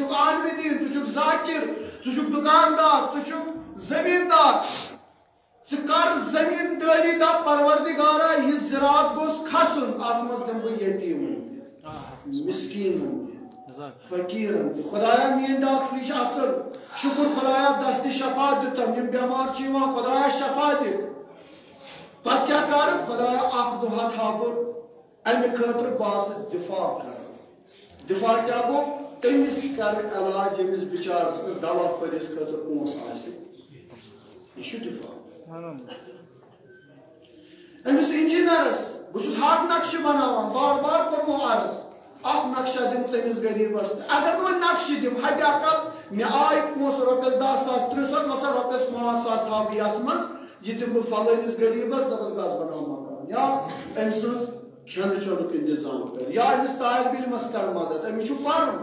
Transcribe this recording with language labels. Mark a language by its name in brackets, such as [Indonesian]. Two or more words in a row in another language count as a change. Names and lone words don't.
[Kashmiri] چھُکھ عالمِ دیٖن ژٕ چھُکھ ذاکر ژٕ چھُکھ دُکاندار ژٕ چھُکھ زٔمیٖندار ژٕ کر زٔمیٖندٲری دپ پروردگارا یہِ زِراعت گوٚژھ کھسُن اتھ منٛز دِمہٕ بہٕ یتیٖمن تہِ مسکیٖنن تہِ فقیٖرن تہِ خۄدایا میٲنۍ ڈاکٹری چھِ اصٕل شُکر خۄدایا دستہِ شفا دِتم یِم بٮ۪مار چھِ یِوان خۄدایا شفا دِ پتہٕ کیٛاہ کرٕ خۄدایا اکھ دۄہا تھاو بہٕ امہ خاطر باس دفاع کر دفاع کیا گو تمس کر علاج یمس بچارس دوا پھلس خاطر پونس آسہ یہ دفاع امس انجینئرس بہت ہاتھ نقشہ بناوان بار بار کرمو عرض اخ نقشہ دم تمس غریبس اگر نہ نقشہ دم حد اقل مے آئی پونس رۄپیس 10,000 30,000 مثلا رۄپیس 5,000 تھاو یتھ منٛز یہ دم بہ فلٲنس غریبس دپس گژھ بناو مکان یا أمۍ سٕنٛز کھٮ۪نہٕ چٮ۪نُک انتظام کر یا أمِس طالب علمس کر مدد أمِس چھُ پرُن